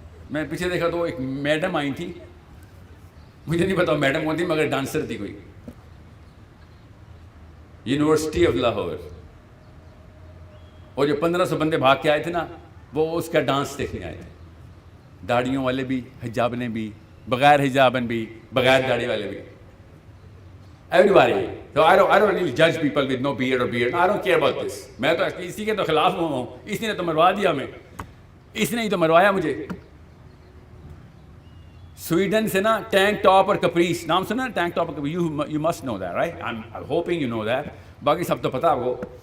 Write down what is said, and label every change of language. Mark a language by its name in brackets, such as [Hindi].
[Urdu] میں پیچھے دیکھا تو ایک میڈم آئی تھی, مجھے نہیں پتا میڈم کون تھی, مگر ڈانسر تھی کوئی, یونیورسٹی آف لاہور. اور جو 1500 بندے بھاگ کے آئے تھے نا, وہ اس کا ڈانس دیکھنے آئے تھے. داڑھیوں والے بھی, حجابنے بھی, بغیر حجابن بھی, بغیر داڑھی والے بھی, everybody. [English] So I don't really judge people with no beard or beard. I don't care about this. [Urdu] میں تو اسی کے تو خلاف ہوں, اس نے تو مروا دیا ہمیں, اس نے ہی تو مروایا مجھے. سویڈن سے نا ٹینک ٹاپ اور کپریس, نام سنا ٹینک ٹاپ اور کپریس, [English] you must know that, right? I'm hoping you know that. [Urdu] باقی سب تو پتا آپ کو.